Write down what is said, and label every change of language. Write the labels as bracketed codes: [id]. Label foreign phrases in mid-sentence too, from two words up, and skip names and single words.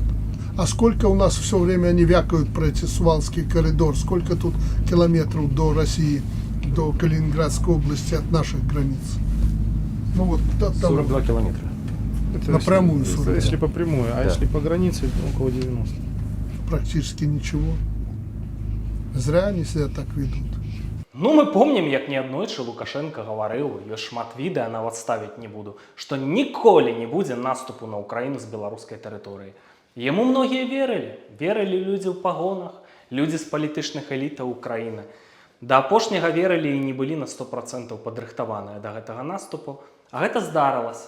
[ru] А сколько у нас все время они вякают про эти Сувалский коридор, сколько тут километров до России, до Калининградской области от наших границ? Ну вот, там 42 километра. Это напрямую если, 40. если по прямой, а если по границе, около 90. Практически ничего. Зря они себя так ведут. [be] Ну, мы помнім, як неаднойчы Лукашенко гаварыў, ёсць шмат відэа, нават ставіць не буду, што ніколі не будзе наступу на Украіну з беларускай тэрыторыі. Яму многія верылі. Верылі людзі ў пагонах, людзі з палітычных элітаў Украіны. Да апошняга верылі і не былі на 100% падрыхтаваныя да гэтага наступу, а гэта здарылася.